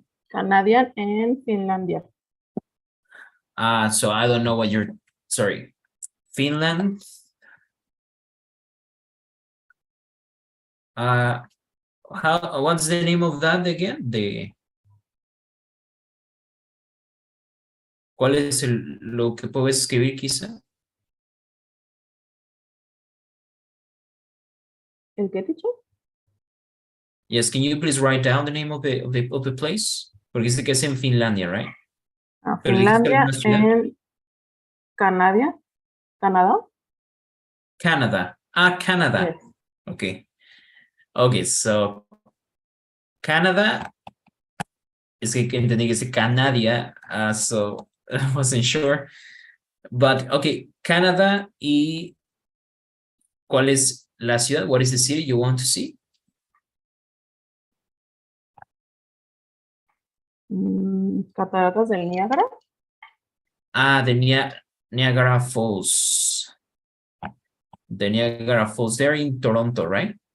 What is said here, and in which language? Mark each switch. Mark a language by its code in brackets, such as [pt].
[en] Canadian and Finlandia. So I don't know what you're, sorry. Finland. What's the name of that again? [es] ¿Cuál es lo que puedes escribir quizá? ¿El qué, teacher? [en] Yes, can you please write down the name of the place? [es] Porque dice que es en Finlandia, right? Pero dijiste Finlandia alguna ciudad. [en] and Canada. Canada. Canada. Canada. Yes. Okay. Okay, so Canada [es] es que entendí que es [en] Canadia, so I wasn't sure. But okay, [es] Canada y ¿cuál es la ciudad? [en] What is the city you want to see? [es] Cataratas del Niágara. [en] The Niagara Falls. The Niagara Falls, they're in Toronto, right?